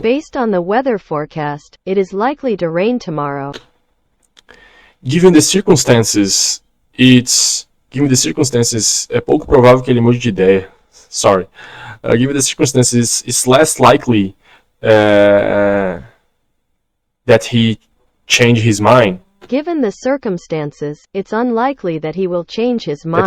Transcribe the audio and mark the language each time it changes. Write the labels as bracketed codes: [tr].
[en] Based on the weather forecast, it is likely to rain tomorrow. Given the circumstances, [pt] é pouco provável que ele mude de ideia. [en] Sorry. Given the circumstances, it's less likely that he change his mind. Given the circumstances, it's unlikely that he will change his mind.